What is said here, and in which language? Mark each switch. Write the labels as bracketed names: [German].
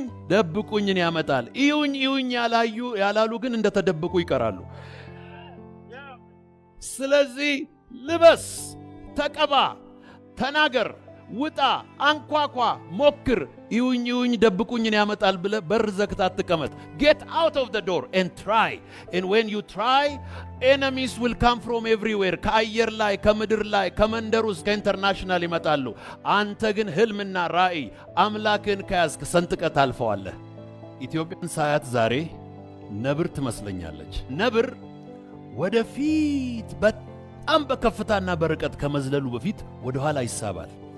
[Amharic] ደብቁኝን ያመጣል። እዩኝ ያላሉ ግን እንደተደብቁ ይቀራሉ። ስለዚህ ልበስ፣ ተቀባ፣ ተናገር፣ ውጣ፣ አንኳኳ፣ ሞክር። ይውኝ ደብቁኝን ያመጣል ብለ በር ዘግታ አትቀመጥ። [English] get out of the door and try, and when you try enemies will come from everywhere. [Amharic] ከአየር ላይ፣ ከምድር ላይ፣ ከመንደር ውስጥ፣ ከኢንተርናሽናል ይመጣሉ። አንተ ግን ህልምና ራእይ አምላክን ከያዝክ ሰንጥቀት አልፈዋለህ። ኢትዮጵያን ሳያት ዛሬ ነብር ትመስለኛለች። ነብር ወደፊት በጣም በከፍታና በርቀት ከመዝለሉ በፊት ወደ ኋላ ይሳባል።